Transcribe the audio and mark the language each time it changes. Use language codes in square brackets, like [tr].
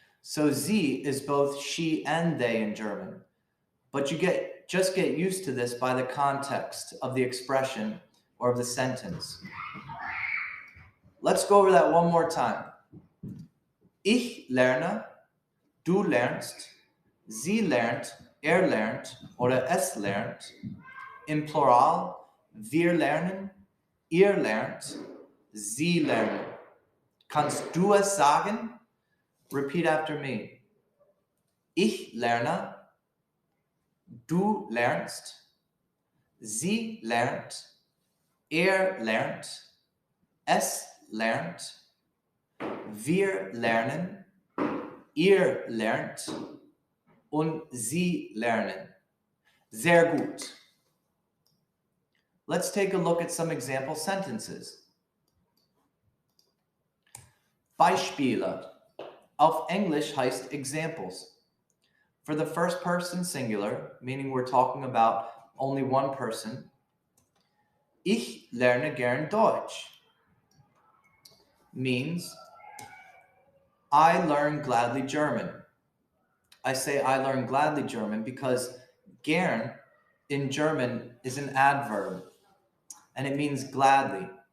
[en] So sie is both she and they in German, but you just get used to this by the context of the expression or of the sentence. Let's go over that one more time. [de] Ich lerne, du lernst, sie lernt, lernt oder es lernt. Im Plural, wir lernen, ihr lernt, sie lernen. Kannst du es sagen? [en] Repeat after me. [de] Ich lerne, du lernst, sie lernt, lernt, es lernt, wir lernen, ihr lernt und sie lernen. Sehr gut. [en] Let's take a look at some example sentences. [de] Beispiele. Auf Englisch heißt examples. [en] For the first person singular, meaning we're talking about only one person, [de] ich lerne gern Deutsch [en] means I learn gladly German. I say I learn gladly German because gern in German is an adverb and it means gladly.